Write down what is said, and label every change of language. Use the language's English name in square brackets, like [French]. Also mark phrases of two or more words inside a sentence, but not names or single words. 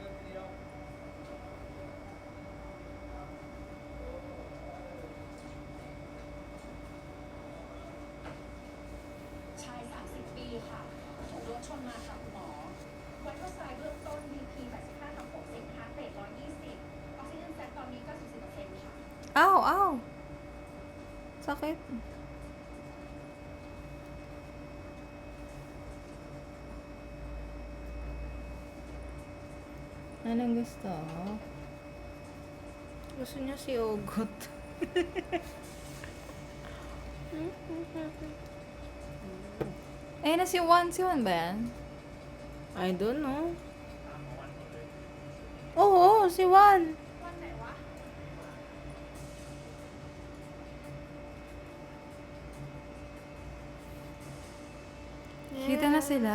[Thai] ชาย 30 ปีค่ะ ถูกรถชนมาค่ะคุณหมอ วัดทั่วซ้ายเบื้องต้น BP 85/60 [English] heart rate [Thai] 120 [English] oxygen sat [Thai] ตอนนี้ 94% ค่ะ [Filipino] Ow, ow. Sakit. Anong gusto? Gusto niya si Ogot. Eh, na si Juan. Si Juan ba yan? [English] I don't know. [Filipino] Oo, si Juan. [Thai] วันไหนวะ [Filipino] Kita na sila.